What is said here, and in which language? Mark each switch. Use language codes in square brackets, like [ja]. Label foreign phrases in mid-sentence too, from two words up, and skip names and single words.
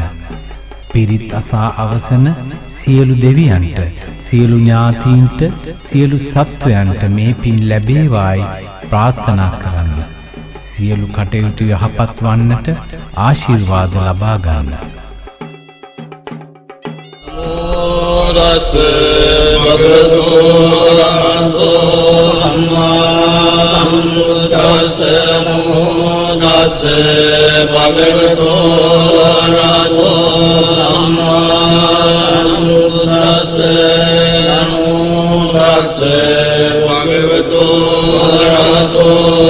[si] පිරිත් අසා අවසන සියලු දෙවියන්ට, සියලු ඥාතීන්ට, සියලු සත්වයන්ට මේ පින් ලැබේවායි ප්‍රාර්ථනා කරන්න. සියලු කටයුතු යහපත් වන්නට ආශිර්වාද ලබා ගන්න. [pi] රස භගවතෝ අරහතෝ සම්මා සම්බුද්දස්ස නමෝ තස්ස භගවතෝ අරහතෝ සම්මා සම්බුද්දස්ස නමෝ තස්ස භගවතෝ අරහතෝ